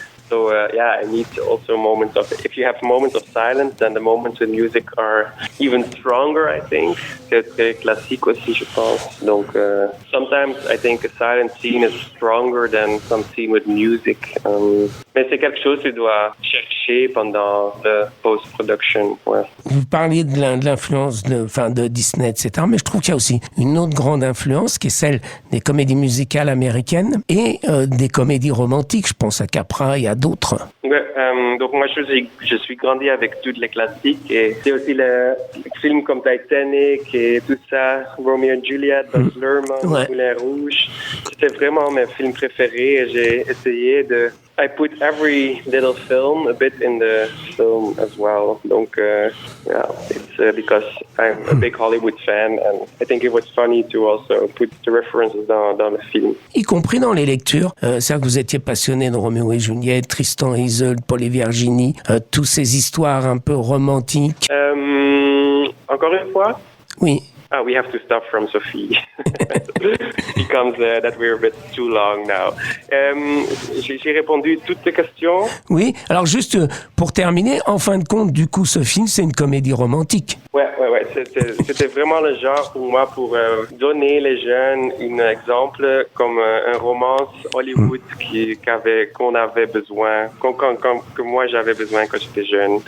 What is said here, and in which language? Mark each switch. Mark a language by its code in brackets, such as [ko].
[en] So I need also moments of, if you have moments of silence, then the moments with music are even stronger, I think. [fr] C'est très classique aussi, je pense. [en] Donc, sometimes I think a silent scene is stronger than some scene with music. [fr] Mais c'est quelque chose que tu dois chercher pendant le post-production. Ouais. Vous parliez de l'influence de Disney, etc. Mais je trouve qu'il y a aussi une autre grande influence qui est celle des comédies musicales américaines et des comédies romantiques. Je pense à Capra et à d'autres. Ouais, donc moi je suis grandi avec tous les classiques et c'est aussi les films comme Titanic et tout ça, Romeo and Juliet, Baz Luhrmann, Moulin Rouge. C'était vraiment mes films préférés et j'ai essayé de [en] I put every little film a bit in the film as well. Donc, it's because I'm a big Hollywood fan and I think it was funny to also put the references [fr] dans le film. Y compris dans les lectures. C'est-à-dire que vous étiez passionné de Roméo et Juliette, Tristan et Isolde, Paul et Virginie, toutes ces histoires un peu romantiques. Encore une fois? Oui. [en] We have to stop from Sophie. Becomes that we're a bit too long now. [fr] J'ai répondu toutes tes questions. Oui, alors juste pour terminer, en fin de compte, du coup, ce film, c'est une comédie romantique. Ouais. C'était vraiment le genre pour moi pour donner les jeunes un exemple comme un romance Hollywood qu'on avait besoin, que moi j'avais besoin quand j'étais jeune.